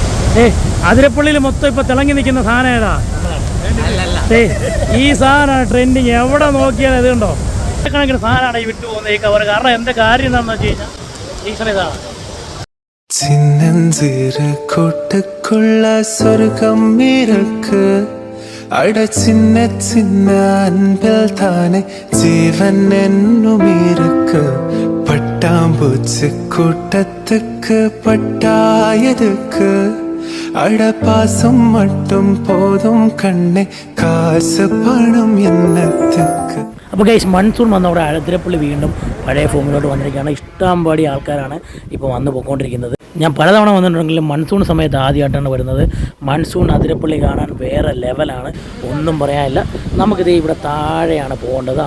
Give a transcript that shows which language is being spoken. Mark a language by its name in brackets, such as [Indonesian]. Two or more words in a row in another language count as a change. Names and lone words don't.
[Malayalam] അതിരപ്പള്ളിയിൽ മൊത്തം ഇപ്പൊ തിളങ്ങി നിൽക്കുന്ന സാധനം ഏതാ? ഈ സാധനമാണ് ട്രെൻഡിങ്. എവിടെ നോക്കിയാൽ ഇത് കണ്ടോ, കണക്കിന് സാധനമാണ് ഈ വിട്ടു പോകുന്നത് ഈ കവർ. കാരണം എന്താ കാര്യം എന്താണെന്ന് വെച്ച് കഴിഞ്ഞാൽ സീസൺ ഇതാണ്. [Tamil] சின்னஞ்சிறு கூட்டுக்குள்ள சொர்க்கம் இருக்கு. அட சின்ன சின்ன அன்பில் தானே ஜீவன் என்னும் இருக்கு. பட்டாம்பூச்சி கூட்டத்துக்கு பட்டாயதுக்கு. அட பாசம் மட்டும் போதும் கண்ணே, காசு பணம் என்னத்துக்கு. [Malayalam] അപ്പോൾ ഗൈസ്, മൺസൂൺ വന്നവിടെ അതിരപ്പള്ളി വീണ്ടും പഴയ ഫോമിലോട്ട് വന്നിരിക്കുകയാണ്. ഇഷ്ടംപാടി ആൾക്കാരാണ് ഇപ്പോൾ വന്ന് പോയിക്കൊണ്ടിരിക്കുന്നത്. ഞാൻ പലതവണ വന്നിട്ടുണ്ടെങ്കിലും മൺസൂൺ സമയത്ത് ആദ്യമായിട്ടാണ് വരുന്നത്. മൺസൂൺ അതിരപ്പള്ളി കാണാൻ വേറെ ലെവലാണ്, ഒന്നും പറയാനില്ല. നമുക്കിത് ഇവിടെ താഴെയാണ് പോകേണ്ടത്.